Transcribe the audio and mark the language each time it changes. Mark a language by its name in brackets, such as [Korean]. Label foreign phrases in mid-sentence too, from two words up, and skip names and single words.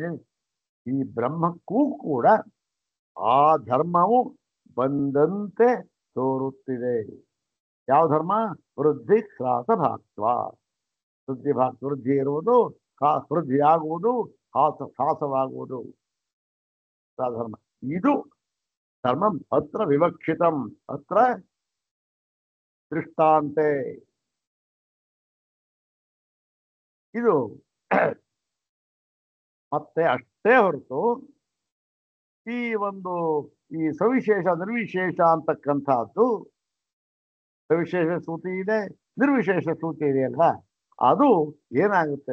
[Kannada] ಈ ಬ್ರಹ್ಮಕ್ಕೂ ಕೂಡ ಆ ಧರ್ಮವು ಬಂದಂತೆ ತೋರುತ್ತಿದೆ. ಯಾವ ಧರ್ಮ? [Sanskrit] ವೃದ್ಧಿ ಕ್ರಾಸ ಭಾಕ್ತ್ವ. [Kannada] ವೃದ್ಧಿ ಇರುವುದು, ವೃದ್ಧಿಯಾಗುವುದು, ಹಾಸವಾಗುವುದು ಧರ್ಮ. [Sanskrit] ಇದು ಧರ್ಮಂ ಅತ್ರ ವಿವಕ್ಷಿತಂ ಅತ್ರ ದೃಷ್ಟಾಂತೆ. [Kannada] ಇದು ಮತ್ತೆ ಅಷ್ಟೇ ಹೊರತು ಈ ಒಂದು ಈ ಸವಿಶೇಷ ನಿರ್ವಿಶೇಷ ಅಂತಕ್ಕಂಥದ್ದು, ಸವಿಶೇಷ ಶ್ರುತಿ ಇದೆ, ನಿರ್ವಿಶೇಷ ಶ್ರುತಿ ಇದೆ ಅಲ್ವಾ, ಅದು ಏನಾಗುತ್ತೆ?